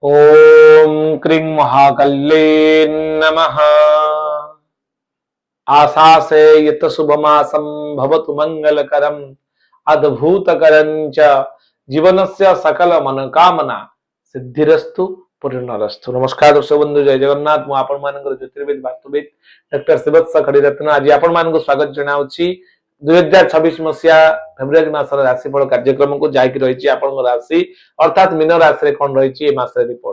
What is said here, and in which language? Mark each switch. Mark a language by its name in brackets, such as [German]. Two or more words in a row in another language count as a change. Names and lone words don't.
[Sanskrit] ओम क्रीं महाकल्ले नमः। आशासे यत शुभमासं भवतु मंगलकरम अद्भुतकरं च जीवनस्य सकल मनोकामना सिद्धिरस्तु पूर्णरस्तु। [Odia] ନମସ୍କାର ଦର୍ଶକ ବନ୍ଧୁ, ଜୟ ଜଗନ୍ନାଥ। ମୁ ଆପଣ ମାନଙ୍କର ଜ୍ୟୋତିର୍ବିଦ ବାସ୍ତୁବିଦ ଡକ୍ଟର ଶିବତ୍ସ ଖଡ଼ୀରତ୍ନ ଆଜି ଆପଣ ମାନଙ୍କ ସ୍ୱାଗତ ଜଣାଉଛି 2026 ମସିହା ଫେବ୍ରୁଆରୀ ମାସର ରାଶିଫଳ କାର୍ଯ୍ୟକ୍ରମ କୋ ଯାକି ରହି ରାଶି ଅର୍ଥାତ ମୀନ ରାଶି ରେ କୋନ ରହି ଏ ମାସ ରିପୋର୍ଟ।